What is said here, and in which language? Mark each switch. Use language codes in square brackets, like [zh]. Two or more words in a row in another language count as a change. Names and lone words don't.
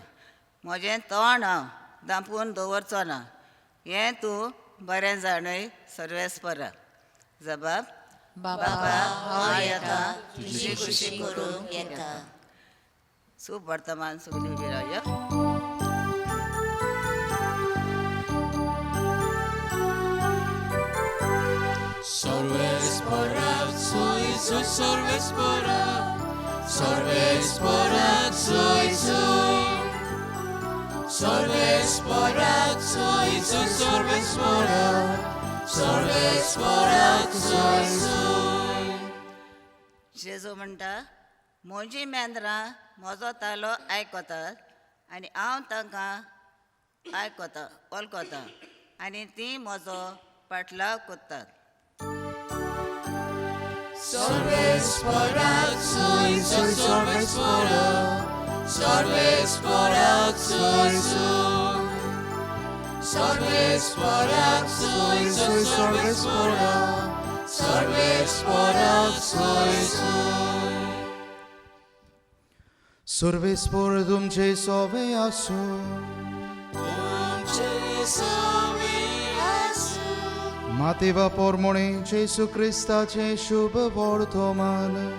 [kok] म्हजें तोंड हांव धांपून दवरचो ना. हें तूं बरें जाणय सर्वेस्परा. जबाब, बापा हांव येतां तुजी खुशी करूंक येतां. सूप वर्तमान सगळीं उबी रावया. Sorvespora, soy sorvespora, sorvespora, soy. Sorvespora, soy sorvespora, sorvespora, soy. जेजू म्हणटा, म्हजीं मेंद्रां म्हजो तालो आयकतात आनी हांव तांकां वळखतां आनी तीं म्हजो फाटलाव कोत्तात. Sorvespora, soy sorvespora, sorvespora, soy. Sorvespora, soy sorvespora, sorvespora, soy. सर्वेस्पर तुमचे सोवे आसूं. मातेवा पोरमोणे जेसू क्रिस्ताचे शुभ वर्तमान.